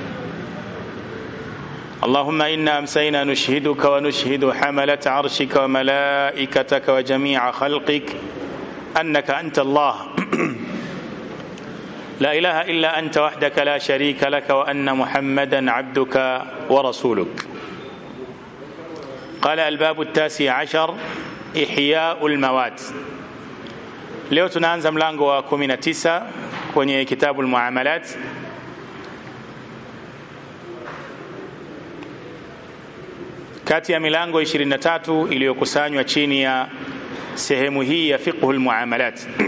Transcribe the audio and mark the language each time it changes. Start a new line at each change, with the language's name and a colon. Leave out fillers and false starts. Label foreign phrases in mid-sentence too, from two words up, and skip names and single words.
Arabic: اللهم إنا أمسينا نشهدك ونشهد حملة عرشك وملائكتك وجميع خلقك أنك أنت الله لا إله إلا أنت وحدك لا شريك لك وأن محمدا عبدك ورسولك. قال الباب 19 إحياء الموات.
Swahili: Leo tunaanza mlango wa 19 kwenye kitabu al-Muamalat. Kati ya milango 23 iliyokusanywa chini ya sehemu hii ya
Arabic: فقه المعاملات.